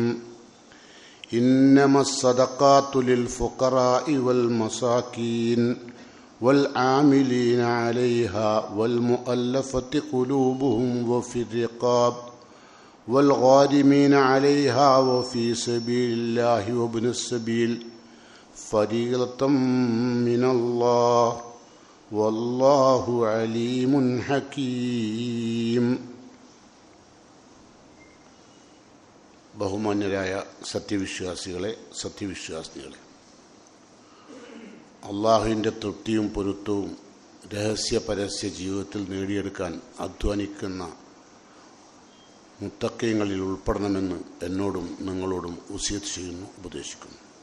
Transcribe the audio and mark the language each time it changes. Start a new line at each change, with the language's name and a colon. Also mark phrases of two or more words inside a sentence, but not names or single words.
Arabic: إنما الصدقات للفقراء والمساكين والعاملين عليها والمؤلفة قلوبهم وفي الرقاب والغارمين عليها وفي سبيل الله وابن السبيل فريضة من الله والله عليم حكيم.
Malayalam: ബഹുമാന്യരായ സത്യവിശ്വാസികളെ, അള്ളാഹുവിൻ്റെ തൃപ്തിയും പൊരുത്തവും രഹസ്യ പരസ്യ ജീവിതത്തിൽ നേടിയെടുക്കാൻ അധ്വാനിക്കുന്ന മുത്തഖീങ്ങളിൽ ഉൾപ്പെടണമെന്ന് എന്നോടും നിങ്ങളോടും വസിയത്ത് ചെയ്യുന്നു, ഉപദേശിക്കുന്നു.